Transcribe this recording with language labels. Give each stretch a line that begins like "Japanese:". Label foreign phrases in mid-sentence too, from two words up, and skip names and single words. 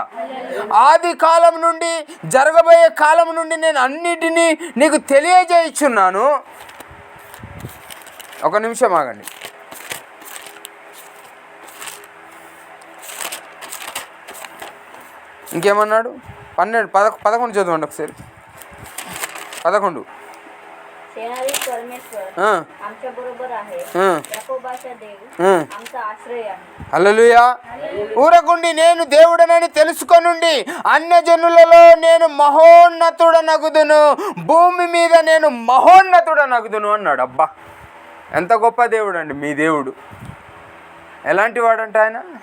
Telugu: ఆది కాలం నుండి జరగబోయే కాలం నుండి నేను అన్నిటినీ నీకు తెలియజేయుచున్నాను. ఒక నిమిషం ఆగండి. ఇంకేమన్నాడు? 11 చదవండి ఒకసారి. 11
Marathi: सेनाधीश परमेश्वर आमच्या बरोबर आहे, याकोबाचा देव आमचा आश्रय आहे.
Telugu: హల్లెలూయా. ఊరకుండి నేను దేవుడనని తెలుసుకొనుండి అన్యజనులలో నేను మహోన్నతుడనగుదును, భూమి మీద నేను మహోన్నతుడనగుదును అన్నాడు. అబ్బా, ఎంత గొప్ప దేవుడు అండి మీ దేవుడు. ఎలాంటి వాడంట ఆయన?